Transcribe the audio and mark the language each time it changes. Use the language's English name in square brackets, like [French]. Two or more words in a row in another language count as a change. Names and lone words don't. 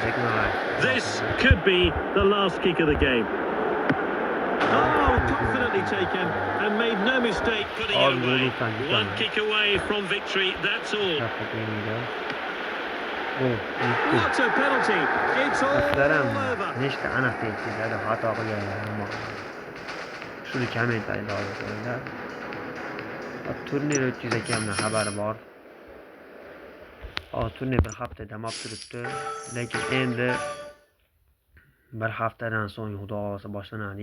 [English] This could be the last kick of the game. Oh, confidently taken and made no mistake putting it away. One kick away from victory, that's all. What a penalty! It's all over. [Uzbek] Nechta aniq tekshiradi, xato qilganlar. Shuni kommentariyada yozib qo'yinglar. Turnir o'tkazayotganimdan xabari bor. Turnir bir hafta dam olib turibdi, lekin endi bir haftadan so'ng xudo xolasa boshlanadi.